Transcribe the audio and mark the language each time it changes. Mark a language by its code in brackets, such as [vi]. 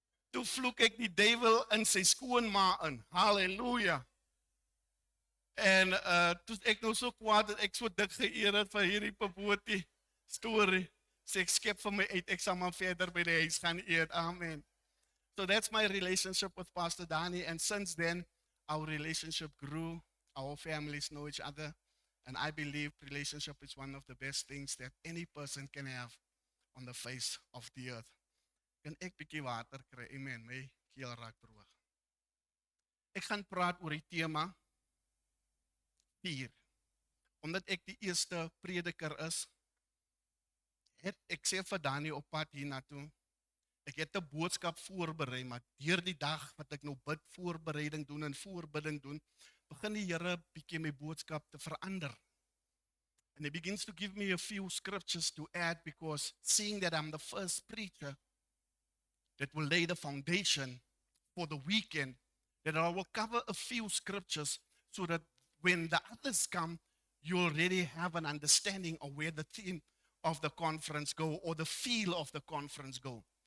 [af] Toe vloek ek die duiwel in sy skoonma in. Halleluja. En toe ek nou so kwaad dat ek so dik geëer het vir hierdie Paboti storie. Sê ek skep vir my uit, ek sal maar verder by die huis gaan eet. Amen. [en] So that's my relationship with Pastor Danny, and since then our relationship grew. Our families know each other, and I believe relationship is one of the best things that any person can have on the face of the earth. [af] Kan ek bietjie water kry? Amen. My keel raak droog. Ek gaan praat oor die tema 4. Omdat ek die eerste prediker is, ek sê vir Danny op pad hiernatoe, ek het 'n boodskap voorberei, maar deur die dag wat ek nou bid, voorbereiding doen en voorbidding doen, begin die Here bietjie my boodskap te verander. [en] And he begins to give me a few scriptures to add, because seeing that I'm the first preacher that will lay the foundation for the weekend, that I will cover a few scriptures so that when the others come, you already have an understanding of where the theme of the conference go, or the feel of the conference go.